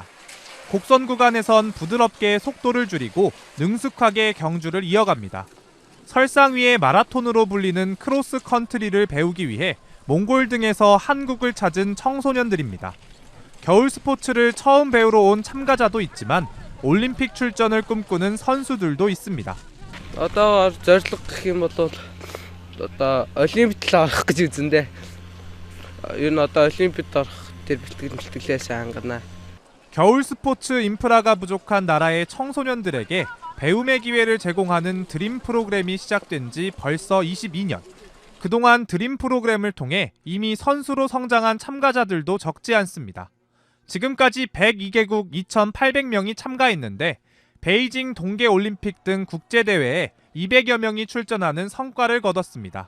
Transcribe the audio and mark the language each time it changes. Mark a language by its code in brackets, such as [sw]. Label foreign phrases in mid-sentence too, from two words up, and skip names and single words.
[ko] 곡선 구간에선 부드럽게 속도를 줄이고 능숙하게 경주를 이어갑니다. 설상 위의 마라톤으로 불리는 크로스 컨트리를 배우기 위해 몽골 등에서 한국을 찾은 청소년들입니다. 겨울 스포츠를 처음 배우러 온 참가자도 있지만 올림픽 출전을 꿈꾸는 선수들도 있습니다. [mn] Одоо зорилго гэх юм бол одоо олимпиад орох гэж үзэндээ ер нь одоо олимпиад орох тэр бэлтгэлээ сайн хангана. [ko] 겨울 스포츠 인프라가 부족한 나라의 청소년들에게 배움의 기회를 제공하는 드림 프로그램이 시작된 지 벌써 22년. 그동안 드림 프로그램을 통해 이미 선수로 성장한 참가자들도 적지 않습니다. 지금까지 102개국 2,800명이 참가했는데 베이징 동계올림픽 등 국제대회에 200여 명이 출전하는 성과를 거뒀습니다.